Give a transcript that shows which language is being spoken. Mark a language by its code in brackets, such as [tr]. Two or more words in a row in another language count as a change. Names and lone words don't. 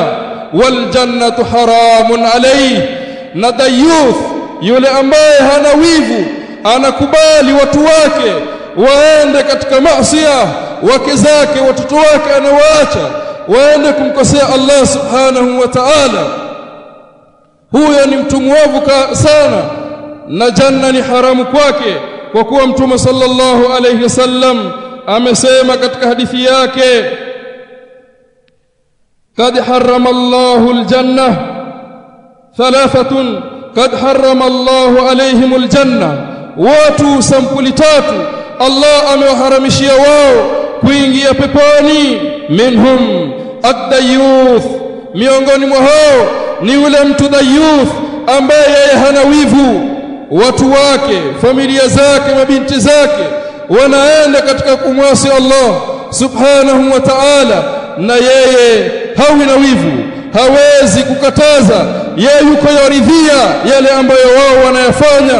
[ar] والجنة حرام عليه, [sw] na dayyuth yule ambaye hana wivu, anakubali watu wake waende katika maasiya, wake zake, watoto wake anawaacha waende kumkosea Allah [ar] سبحانه وتعالى. [sw] Huyo ni mtu muovu sana, na janna ni haramu kwake, kwa kuwa Mtume [ar] صلى الله عليه وسلم [sw] amesema katika hadithi yake, [ar] قد حرم الله الجنة ثلاثة قد حرم الله عليهم الجنة, [sw] watu sampuli tatu Allah amewaharamishia wao kuingia peponi. [ar] منهم الديوث, [sw] miongoni mwa hao ni yule mtu dayyuth ambaye yeye hana wivu. Watu wake, familia zake, mabinti zake wanaenda katika kumwasi Allah [ar] سبحانه وتعالى, [sw] na yeye hawi na wivu, hawezi kukataza, yeye yuko yaridhia yale ambayo wao wanayafanya.